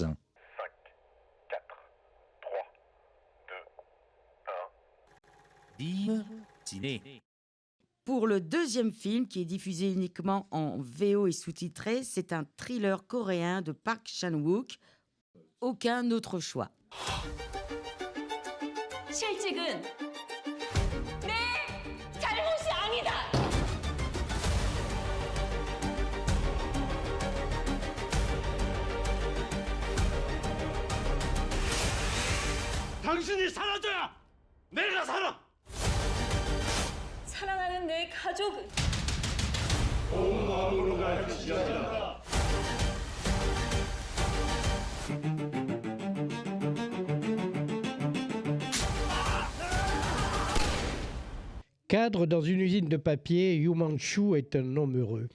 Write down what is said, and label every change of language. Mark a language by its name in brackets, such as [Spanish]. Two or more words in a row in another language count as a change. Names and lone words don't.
[French] 5, 4, 3, 2, 1. Div Ciné. Pour le deuxième film, qui est diffusé uniquement en VO et sous-titré, c'est un thriller coréen de Park Chan-wook. Aucun autre choix. [Korean] 실직은 내 잘못이 아니다. 당신이 사라져야 내가 살아! 사랑하는 내 가족은 [French] Cadre dans une usine de papier, Yu Man-choo est un homme heureux.